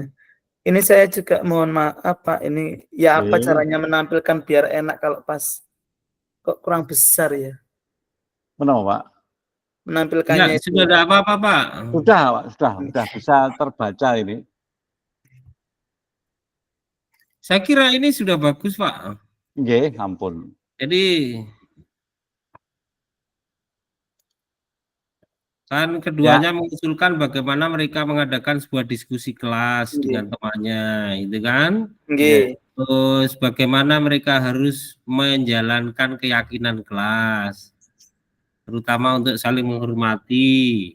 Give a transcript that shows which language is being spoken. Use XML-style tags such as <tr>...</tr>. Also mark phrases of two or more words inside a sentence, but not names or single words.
<id>Ini saya juga mohon maaf Pak, ini ya apa caranya menampilkan biar enak kalau pas kok kurang besar ya. Kenapa Pak? Menampilkannya ya, sudah ada apa-apa Pak? Sudah Pak, sudah bisa terbaca ini. Saya kira ini sudah bagus Pak.</id> <jv>Nggih, ampun.</jv> <id>Jadi kan keduanya mengusulkan bagaimana mereka mengadakan sebuah diskusi kelas dengan temannya, itu kan? Terus bagaimana mereka harus menjalankan keyakinan kelas, terutama untuk saling menghormati.</id>